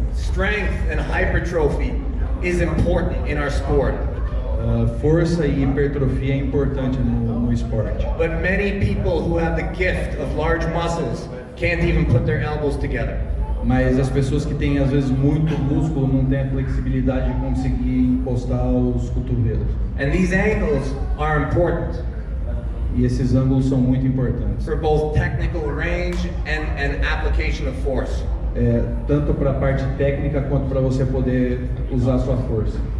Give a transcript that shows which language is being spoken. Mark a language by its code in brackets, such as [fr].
[en] Strength and hypertrophy is important in our sport. [pt] Força e hipertrofia é importante no esporte. [en] But many people who have the gift of large muscles can't even put their elbows together. [pt] Mas as pessoas que têm às vezes muito músculo não têm a flexibilidade de conseguir encostar os cotovelos. [en] And these angles are important. [pt] E esses ângulos são muito importantes. [en] For both technical range and application of force. [pt] Tanto para a parte técnica quanto para você poder usar a sua força.